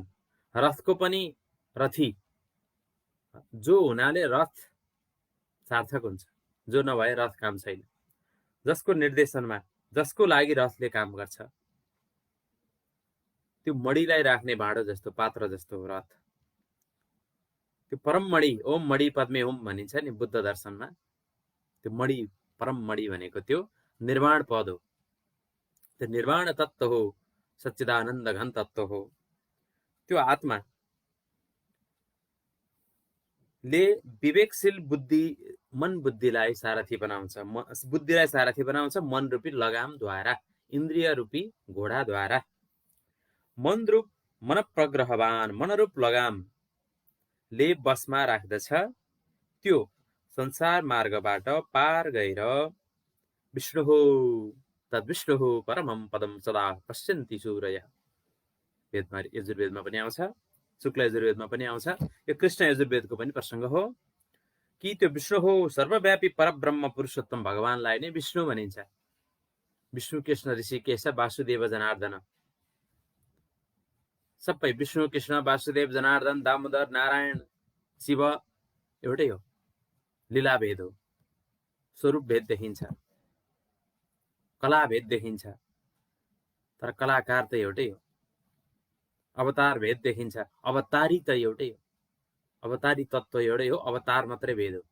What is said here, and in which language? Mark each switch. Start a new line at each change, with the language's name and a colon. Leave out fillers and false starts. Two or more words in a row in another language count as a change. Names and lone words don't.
Nepali: रथको पनि रथी, जो हुनाले रथ सार्थक हुन्छ, जो नभए रथ काम छैन। जसको निर्देशनमा, जसको लागि रथले काम गर्छ, त्यो मणिलाई राख्ने भाँडो जस्तो, पात्र जस्तो हो रथ। त्यो परम मणि,
Sanskrit: ओम मणि पद्मे ओम
Nepali: भनिन्छ नि बुद्ध दर्शनमा। त्यो मणि, परम मणि भनेको त्यो निर्वाण पद हो, त्यो निर्वाण तत्व हो, सच्चिदानन्द घन तत्व हो। त्यो आत्मा ले विवेकशील बुद्धि, मन बुद्धिलाई सारथी बनाउँछ, बुद्धिलाई सारथी बनाउँछ मन रूपी लगामद्वारा, इन्द्रिय रूपी घोडाद्वारा। मन प्रग्रहवान, मनरूप लगामले बसमा राख्दछ, त्यो संसार मार्गबाट पार गएर विष्णु हो तद्विष्णु हो
Sanskrit: परमं पदम सदा पश्यन्ति सूरयः।
Nepali: वेदमा, यजुर्वेदमा पनि आउँछ, शुक्ल यजुर्वेदमा पनि आउँछ। यो कृष्ण यजुर्वेदको पनि प्रसङ्ग हो कि त्यो विष्णु हो, सर्वव्यापी परब्रह्म पुरुषोत्तम भगवानलाई नै विष्णु भनिन्छ। विष्णु, कृष्ण, ऋषिकेश, वासुदेव, जनार्दन, सबै विष्णु, कृष्ण, वासुदेव, जनार्दन, दामोदर, नारायण, शिव एउटै हो। लीला भेद हो, स्वरूप भेद देखिन्छ, कला भेद देखिन्छ, तर कलाकार त एउटै हो। अवतार भेद देखिन्छ, अवतारी त एउटै हो, अवतारी तत्व एउटै हो, अवतार मात्रै भेद हो।